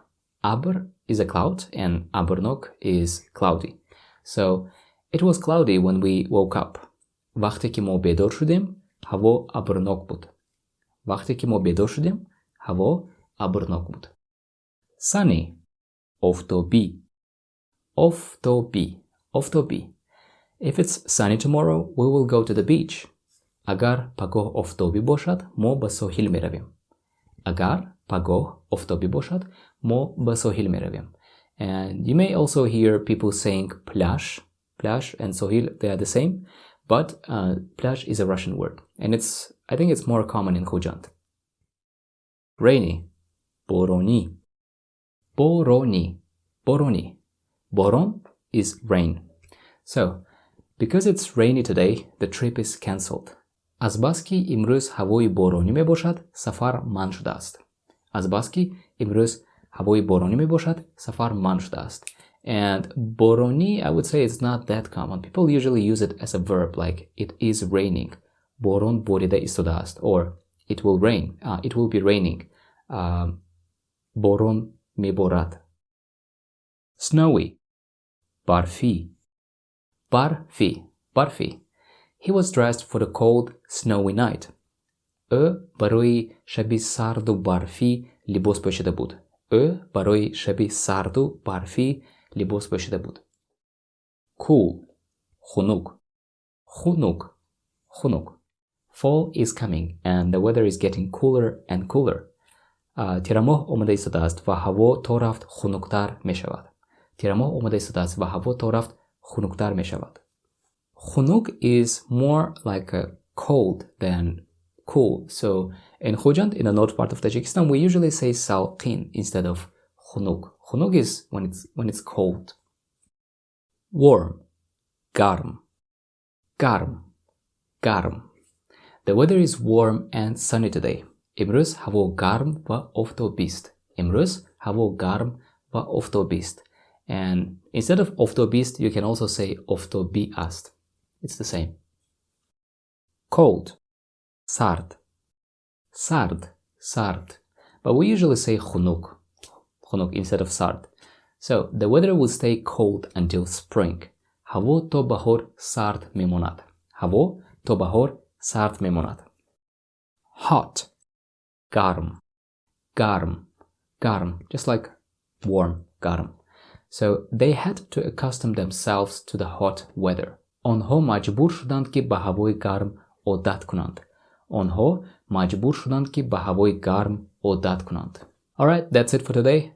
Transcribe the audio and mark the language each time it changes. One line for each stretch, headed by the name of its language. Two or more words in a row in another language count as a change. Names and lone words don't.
English: Abr is a cloud and aburnok is cloudy. So it was cloudy when we woke up.
Tajik: Вақте ки мо бедор шудем, ҳаво абрнок буд. Вақте ки мо бедор шудем, ҳаво абрнок буд. Sunny. Офтобӣ. Офтобӣ. Офтобӣ.
English: If it's sunny tomorrow, we will go to the beach.
Tajik: Agar пагоҳ офтобӣ бошад, мо ба соҳил меравем. Agar пагоҳ офтобӣ бошад, мо ба соҳил меравем.
English: And you may also hear people saying pляж. Pляж and sohil, they are the same. But pляж is a Russian word. And I think it's more common in Khujand. Rainy.
Tajik: Боронӣ. Боронӣ.
English: Boroni. Boron is rain. So, because it's rainy today, the trip is cancelled.
Tajik: Азбаски имрӯз ҳавои боронӣ мебошад, сафар манъ шудааст. Азбаски имрӯз ҳавои боронӣ мебошад, сафар манъ шудааст.
English: And boroni, I would say it's not that common. People usually use it as a verb, like it is raining.
Tajik: Борон борида истодааст,
English: or it will rain. It will be raining.
Tajik: Борон меборад.
English: Snowy. Barfi.
Tajik: Барфӣ. Барфӣ.
English: He was dressed for the cold, snowy night.
Tajik: Ӯ барои шаби сарду барфӣ либос пӯшида буд. Ӯ барои шаби сарду барфӣ либос пӯшида буд. Cool. Хунук. Хунук. Хунук.
English: Fall is coming and the weather is getting cooler and cooler.
Tajik: Тирамоҳ омада истодааст ва ҳаво то рафт хунуктар мешавад. Тирамоҳ омада истодааст ва ҳаво то рафт хунуктар мешавад.
English: Khunuk is more like a cold than cool. So in Khujand, in the north part of Tajikistan, we usually say salqin instead of khunuk. Khunuk is when it's cold. Warm.
Tajik: Гарм. Гарм. Гарм.
English: The weather is warm and sunny today.
Tajik: Имрӯз ҳаво гарм ва офтобист. Имрӯз ҳаво гарм ва офтобист.
English: And instead of oftobist, you can also say oftobiast. It's the same. Cold.
Tajik: Сард. Сард. Сард.
English: But we usually say khunuk. Khunuk instead of sard. So the weather will stay cold until spring.
Tajik: Ҳаво то баҳор сард мемонад. Ҳаво то баҳор сард мемонад.
English: Hot. Garm.
Tajik: Гарм. Гарм.
English: Just like warm. Garm. So they had to accustom themselves to the hot weather.
Persian: آنها مجبور شدند که به هوای گرم عادت کنند. آنها مجبور شدند که به هوای گرم عادت کنند.
English: Alright, that's it for today.